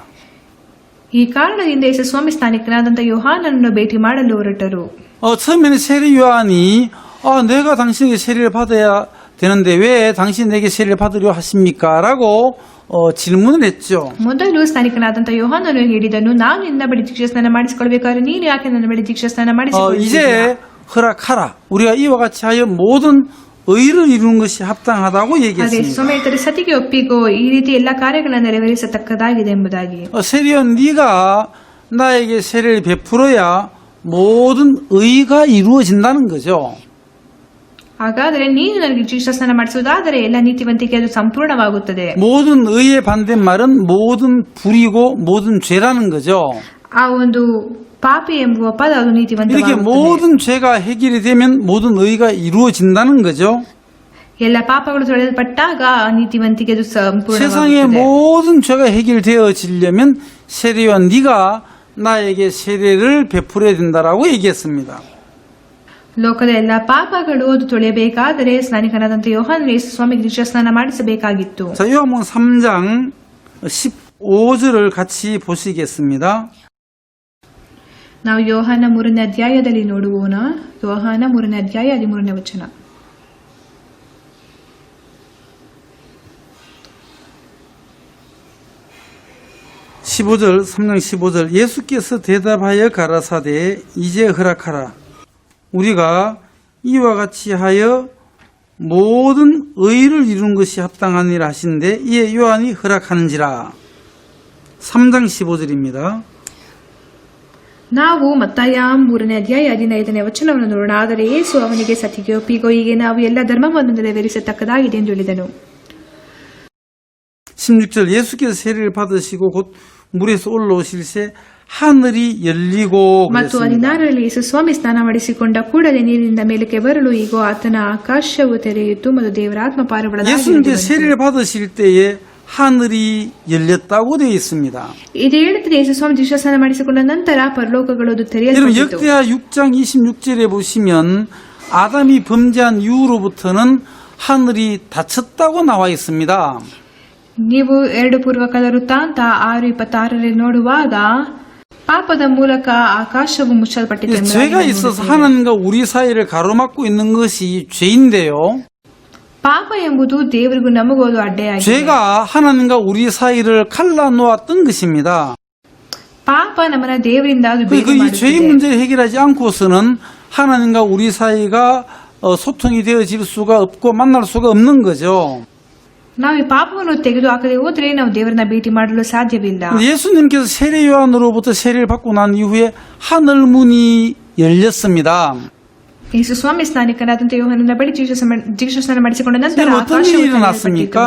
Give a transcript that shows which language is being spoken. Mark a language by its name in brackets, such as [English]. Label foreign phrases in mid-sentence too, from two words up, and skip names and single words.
[Kannada] ಈ ಕಾರಣದಿಂದ ಯೇಸು ಸ್ವಾಮಿ ಸ್ಥಾನಿಕನಾದಂಥ ಯೋಹಾನನನ್ನು ಭೇಟಿ ಮಾಡಲು ಹೊರಟರು. [Korean] 처음에는 세례 요한이 내가 당신에게 세례를 받아야 되는데 왜 당신에게 세례를 받으려 하십니까? 라고 질문을 했죠. [Kannada] ಮೊದಲು ಸ್ಥಾನಿಕನಾದಂಥ ಯೋಹಾನನು ಹೇಳಿದನು, ನಾನು ನಿನ್ನ ಬಳಿ ದೀಕ್ಷಾಸ್ನಾನ ಮಾಡಿಸಿಕೊಳ್ಬೇಕಾದ್ರೆ ನೀನು ಯಾಕೆ ನನ್ನ ಬಳಿ ದೀಕ್ಷಾಸ್ನಾನ ಮಾಡಿಸಿಕೊಳ್ಳುವುದಿಲ್ಲ? [Korean] 이제 허락하라. 우리가 이와 같이 하여 모든 의를 이루는 것이 합당하다고 [Kannada] ಅದೇ [Korean] 얘기했습니다. [Kannada] ಸ್ವಾಮಿ ಹೇಳ್ತಾರೆ, ಸತಿಗೆ ಒಪ್ಪಿಗೋ, ಈ ರೀತಿ ಎಲ್ಲ ಕಾರ್ಯಗಳನ್ನು ನೆರವೇರಿಸತಕ್ಕದಾಗಿದೆ ಎಂಬುದಾಗಿ. [Korean] 세례요한 네가 나에게 세례를 베풀어야 모든 의가 이루어진다는 거죠. [Kannada] ಹಾಗಾದರೆ ನೀನು ನನಗೆ ದೀಕ್ಷಾಸ್ನಾನ ಮಾಡಿಸುವುದಾದರೆ ಎಲ್ಲ ನೀತಿವಂತಿಕೆ ಅದು ಸಂಪೂರ್ಣವಾಗುತ್ತದೆ. [Korean] 모든 의의 반대말은 모든 불이고 모든 죄라는 거죠. [Kannada] ಆ ಒಂದು ಪಾಪಿ ಎಂಬುವ ಪದ ಅದು [Korean] 이렇게 [Kannada] ನೀತಿವಂತವಾಗುತ್ತದೆ. [Korean] 모든 죄가 해결이 되면 모든 의가 이루어진다는 거죠. [Kannada] ಎಲ್ಲ ಪಾಪಗಳು ತೊಳೆಯಲ್ಪಟ್ಟಾಗ ಆ ನೀತಿವಂತಿಕೆ ಅದು [Korean] 세상의 [Kannada] ಸಂಪೂರ್ಣವಾಗುತ್ತದೆ. [Korean] 모든 죄가 해결되어지려면 세례요한 네가 나에게 세례를 베풀어야 된다라고 얘기했습니다. [Kannada] ಲೋಕದ ಎಲ್ಲ ಪಾಪಗಳು ಅದು ತೊಳೆಯಬೇಕಾದರೆ ಸ್ನಾನಿಕನಾದಂಥ ಯೋಹಾನನು ಯೇಸು ಸ್ವಾಮಿಗೆ ದೀಕ್ಷಾಸ್ನಾನ ಮಾಡಿಸಬೇಕಾಗಿತ್ತು. [Korean] 자, 요한복음 3장 15절을 같이 보시겠습니다. [Kannada] ನಾವು ಯೋಹಾನ 3ನೇ ಅಧ್ಯಾಯದಲ್ಲಿ ನೋಡುவோಣ. ಯೋಹಾನ 3ನೇ ಅಧ್ಯಾಯ 13ನೇ ವಚನ. [Korean] 15절, 3장 15절. 예수께서 대답하여 가라사대 이제 허락하라. 우리가 이와 같이 하여 모든 의를 이룬 것이 합당하니라 하시는데 이에 요한이 허락하는지라. 3장 15절입니다. [Kannada] ನಾವು ಮತ್ತಾಯ 3ನೇ ಅಧ್ಯಾಯ 15ನೇ ವಚನವನ್ನು ನೋಡೋಣ. ಆದರೆ ಯೇಸು ಅವನಿಗೆ, ಸತಿಗೆ ಒಪ್ಪಿಗೋ, ಹೀಗೆ ನಾವು ಎಲ್ಲ ಧರ್ಮವನ್ನು ನೆರವೇರಿಸತಕ್ಕದಾಗಿದೆ ಎಂದು ಹೇಳಿದನು. [Korean] 16절. 예수께서 세례를 받으시고 곧 물에서 올라오실새 하늘이 열리고 [Kannada] ಮತ್ತು [Korean] 그랬습니다. [Kannada] 16ರಲ್ಲಿ ಯೇಸು ಸ್ವಾಮಿ ಸ್ನಾನ ಮಾಡಿಸಿಕೊಂಡ ಕೂಡಲೇ ನೀರಿನಿಂದ ಮೇಲಕ್ಕೆ ಬರಲು ಈಗೋ ಆತನ ಆಕಾಶವು ತೆರೆಯಿತು ಮತ್ತು ದೇವರ ಆತ್ಮ ಪಾರಿವಾಳದ ಹಾಗೆ [Korean] 예수님께 [Kannada] ಇಳಿದು ಬಂತು. [Korean] 세례를 받으실 때에 하늘이 열렸다고 되어 있습니다. [Kannada] ಇದು ಹೇಳುತ್ತದೆ, ಯೇಸು ಸ್ವಾಮಿ ದೀಕ್ಷಾಸ್ನಾನ ಮಾಡಿಸಿಕೊಂಡ ನಂತರ ಪರಲೋಕಗಳು ಅದು [Korean] 여러분 [Kannada] ತೆರೆಯಲ್ಪಟ್ಟಿತು. [Korean] 역대하 6장 26절에 보시면 아담이 범죄한 이후로부터는 하늘이 닫혔다고 나와 있습니다. [Kannada] ನೀವು 2 ಪೂರ್ವಕಾಲ ವೃತ್ತಾಂತ 6:26ರಲ್ಲಿ ನೋಡುವಾಗ ಪಾಪದ ಮೂಲಕ ಆಕಾಶವು ಮುಚ್ಚಲ್ಪಟ್ಟಿದೆ ಎಂಬುದಾಗಿ [Korean] 죄가 [Kannada] ನಾವು [Korean] 있어서 [Kannada] ನೋಡುತ್ತೇವೆ. [Korean] 하나님과 우리 사이를 가로막고 있는 것이 죄인데요. [Kannada] ಪಾಪ ಎಂಬುದು ದೇವರಿಗೂ ನಮಗೂ ಅದು ಅಡ್ಡೆಯಾಗಿದೆ. [Korean] 죄가 하나님과 우리 사이를 갈라놓았던 것입니다. [Kannada] ಪಾಪ ನಮ್ಮನ್ನ ದೇವರಿಂದ ಅದು ಬೇರೆ [Korean] 이 죄의 [Kannada] ಮಾಡುತ್ತದೆ. [Korean] 문제를 해결하지 않고서는 하나님과 우리 사이가 소통이 되어질 수가 없고 만날 수가 없는 거죠. [Kannada] ನಾವು ಈ ಪಾಪವನ್ನು ತೆಗೆದು ಹಾಕದೆ ಹೋದ್ರೆ ನಾವು ದೇವರನ್ನ ಭೇಟಿ ಮಾಡಲು ಸಾಧ್ಯವಿಲ್ಲ. [Korean] 예수님께서 세례 요한으로부터 세례를 받고 난 이후에 하늘 문이 열렸습니다. [Kannada] ಯೇಸು ಸ್ವಾಮಿ ಸ್ನಾನಿಕನಾದಂಥ ಯೋಹಾನನ ಬಳಿ ದೀಕ್ಷಾಸ್ನಾನ ಮಾಡಿಸಿಕೊಂಡ ನಂತರ [Korean] 그럼 어떤 [Kannada] ಆಕಾಶವು [Korean] 일이 일어났습니까?